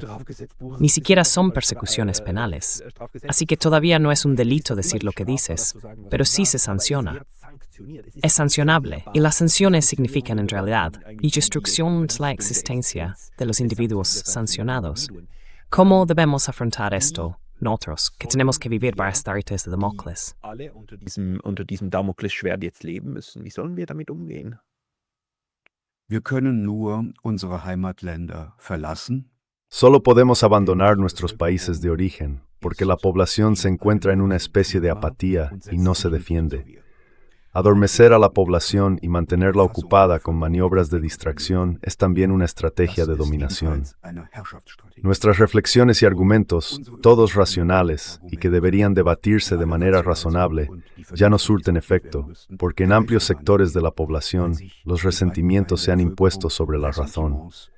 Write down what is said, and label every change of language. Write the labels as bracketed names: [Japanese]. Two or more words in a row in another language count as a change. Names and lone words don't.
[Spanish] Ni siquiera son persecuciones penales. Así que todavía no es un delito decir lo que dices, pero sí se sanciona. Es sancionable, y las sanciones significan en realidad la destrucción de la existencia de los individuos sancionados. ¿Cómo debemos afrontar esto nosotros, que tenemos que vivir bajo esta rites de Damocles? [German] unter diesem Damoklesschwert jetzt leben müssen. Wie sollen wir damit umgehen? Wir können nur unsere Heimatländer verlassen. [Spanish] Solo podemos abandonar nuestros países de origen, porque la población se encuentra en una especie de apatía y no se defiende. Adormecer a la población y mantenerla ocupada con maniobras de distracción es también una estrategia de dominación. Nuestras reflexiones y argumentos, todos racionales y que deberían debatirse de manera razonable, ya no surten efecto, porque en amplios sectores de la población los resentimientos se han impuesto sobre la razón.